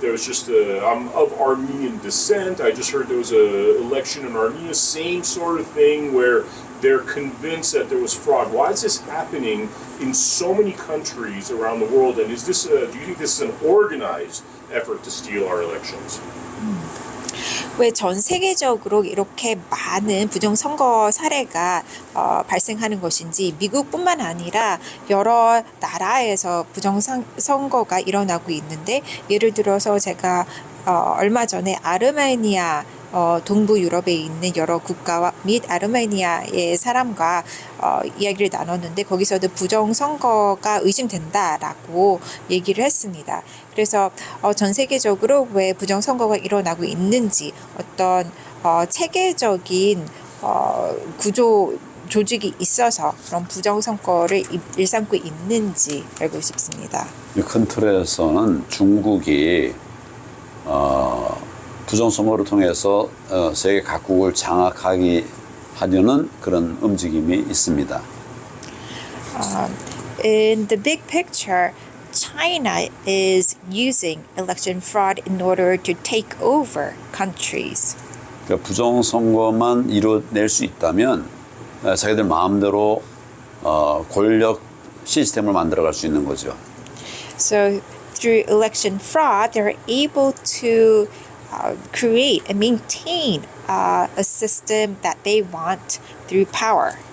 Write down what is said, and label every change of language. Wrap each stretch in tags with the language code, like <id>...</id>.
<en>There was just I'm of Armenian descent. I just heard there was a election in Armenia, same sort of thing where they're convinced that there was fraud. Why is this happening in so many countries around the world? And is this do you think this is an organized effort to steal our elections?</en> <ko>왜 전 세계적으로 이렇게 많은 부정선거 사례가 발생하는 것인지, 미국뿐만 아니라 여러 나라에서 부정선거가 일어나고 있는데, 예를 들어서 제가 얼마 전에 아르메니아 동부 유럽에 있는 여러 국가와 및 아르메니아의 사람과 이야기를 나눴는데, 거기서도 부정선거가 의심된다라고 얘기를 했습니다. 그래서 전 세계적으로 왜 부정선거가 일어나고 있는지, 어떤 체계적인 구조 조직이 있어서 그런 부정선거를 일삼고 있는지 알고 싶습니다. 이 큰 틀에서는 중국이 부정선거를 통해서 세계 각국을 장악하기 하려는 그런 움직임이 있습니다.</ko> <en>In the big picture, China is using election fraud in order to take over countries.</en> <ko>그러니까 부정선거만 이뤄낼 수 있다면 자기들 마음대로 권력 시스템을 만들어갈 수 있는 거죠.</ko> <en>So through election fraud, they're able to create and maintain a system that they want through power.</en>